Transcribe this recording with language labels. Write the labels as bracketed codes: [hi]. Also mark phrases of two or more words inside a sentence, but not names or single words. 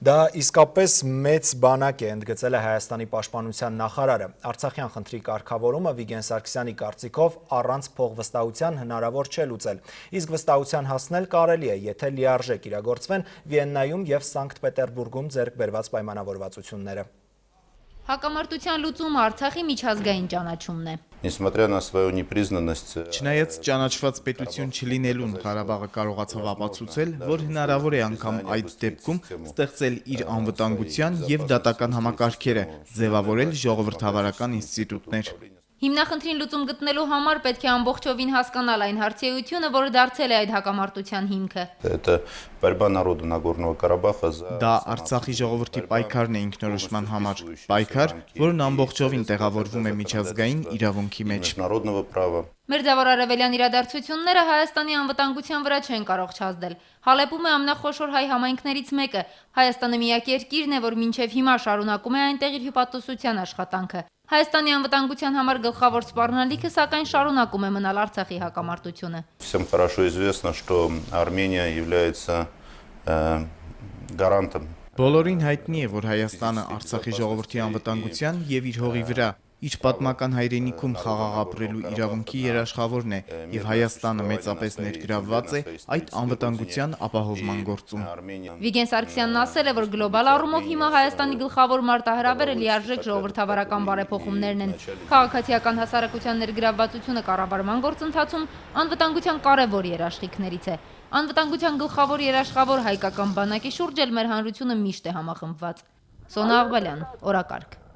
[hy] Դա իսկապես մեծ բանակ է, ընդգծել է Հայաստանի պաշտպանության նախարարը։ Արցախյան խնդրի կարգավորումը Վիգեն Սարգսյանի կարծիքով առանց փողվստահության հնարավոր չէ լուծել։ Իսկ վստահության հասնել կարելի է, եթե լիարժեք իրագործվեն Վիեննայում եւ Սանկտ Պետերբուրգում ձեռք բերված պայմանավորվածությունները։ Հակամարտության լուծումը Արցախի միջազգային ճանաչումն է։ [ru] Несмотря на свою непризнанность, [hy] Չնայած ճանաչված պետություն չլինելուն Ղարաբաղը կարողացավ ապացուցել, որ հնարավոր է անգամ այդ դեպքում ստեղծել իր անվտանգության եւ դատական համակարգերը, ձևավորել ժողովրդավարական ինստիտուտներ։ Հիմնախնդրին լուծում գտնելու համար պետք է ամբողջովին հասկանալ այն հարցեությունը, որը դարձել է այդ հակամարտության հիմքը։ [ru] это борьба народа Нагорного Карабаха за [hy] Դա Արցախի ժողովրդի պայքարն է ինքնորոշման համար, պայքար, որն ամբողջովին տեղավորվում է միջազգային իրավունքի մեջ։ [ru] международного права. [hy] Մերձավոր արևելյան իրադարձությունները Հայաստանի անվտանգության վրա չեն կարող չազդել։ Հալեպում է ամենախոշոր հայ համայնքներից մեկը։ Հայաստանը միակ երկիրն է, որ մինչև հիմա շարունակում է այնտեղ իր հյուպատոսության աշխատանքը։ Հայաստանի անվտանգության համար գլխավոր սպառնալիքը սակայն շարունակում է մնալ Արցախի հակամարտությունը։ [ru] Всем хорошо известно, что Армения является гарантом. [hy] Բոլորին հայտնի է, որ Հայաստանը Արցախի ժողովրդի անվտանգության եւ իր հողի վրա իր պատմական հայրենիքում խաղաղ ապրելու իրավունքի երաշխավորն է եւ Հայաստանը մեծապես ներգրավված է այդ անվտանգության ապահովման գործում։ Վիգեն Սարգսյանն ասել է, որ գլոբալ առումով հիմա Հայաստանի գլխավոր մարտահրավերը լիարժեք ժողովրդավարական բարեփոխումներն են։ Քաղաքացիական հասարակության ներգրավվածությունը կառավարման գործընթացում անվտանգության կարևոր երաշխիքներից է։ Անվտանգության գլխավոր երաշխավոր հայկական բանակի շուրջ էլ մեր հանրությունը միշտ է համախմբված։ Սոնա Աղբալյան, օրակարգ։